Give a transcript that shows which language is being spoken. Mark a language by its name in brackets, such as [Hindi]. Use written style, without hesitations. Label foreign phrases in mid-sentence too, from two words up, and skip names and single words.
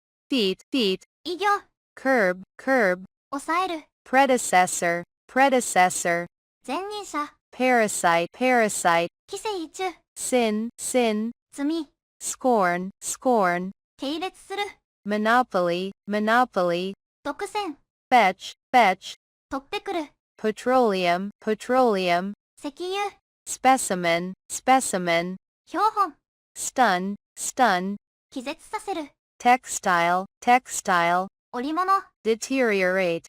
[English] feet, [Japanese] 異行、 [English] curb, [Japanese] 抑える、 [English] predecessor, [Japanese] 前任者、 [English] parasite, [Japanese] 寄生虫、 [English] sin, [Japanese] 罪、 [English] scorn, [Japanese] 系列する、 [English] monopoly, [Japanese] 独占、 [English] fetch, [Japanese] 取ってくる、 [English] petroleum, [Japanese] 石油、 [English] specimen, [Japanese] 標本、 [English] stun, [Japanese] 気絶させる、 [English] textile, [Japanese] 織物、 [English] deteriorate,